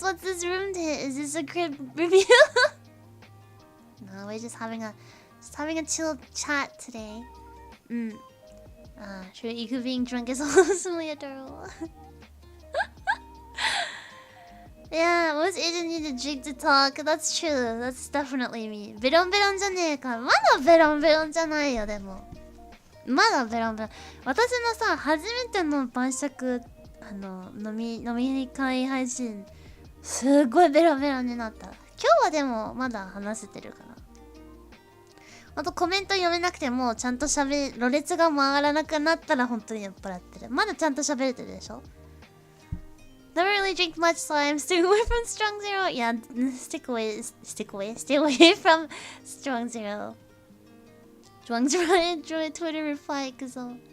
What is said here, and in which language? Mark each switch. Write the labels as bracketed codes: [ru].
[en] What's this room to hit? Is this a crib review? No, we're just having a chill chat today. Sure, Iku being drunk is awesomely adorable. Yeah, most Asians need to drink to talk. That's true. That's definitely me. [ja] ベロンベロンじゃねえか。まだベロンベロンじゃないよ、でも。まだベロンベロン。私のさ、初めての晩酌、飲み会配信、すごいベロンベロンになった。今日はでもまだ話せてるかな。あとコメント読めなくてもちゃんとろれつが回らなくなったら本当に酔っ払ってる。まだちゃんと喋れてるでしょ。 [en] Never really drink much, so I'm staying away from strong zero. Yeah, stay away from strong zero. Strong zero, Twitter reply [ja] 行くぞ。